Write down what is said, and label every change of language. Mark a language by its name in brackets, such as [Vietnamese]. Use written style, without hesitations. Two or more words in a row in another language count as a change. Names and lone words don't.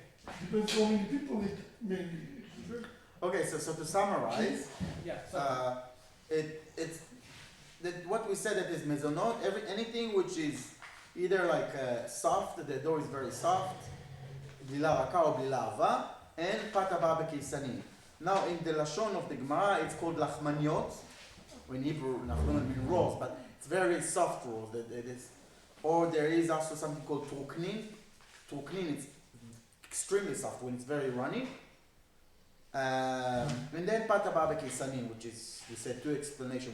[English] depends how many people eat, maybe. Okay, so to summarize, Yeah. So it's that what we said that is mezonot. Anything which is either like soft, the dough is very soft, [Hebrew] בלילה רכה [English] or [Hebrew] בלילה עבה, [English] and [Hebrew] פת הבאה בכיסנין. [English] Now in the Lashon of the Gemara, it's called lachmaniot. In Hebrew, lachmaniot means rolls, but it's very soft rolls. It is. Or there is also something called truknin. Truknin is extremely soft when it's very runny. And then [Hebrew] פת הבאה בכיסנין, [English] which is, we said two explanations.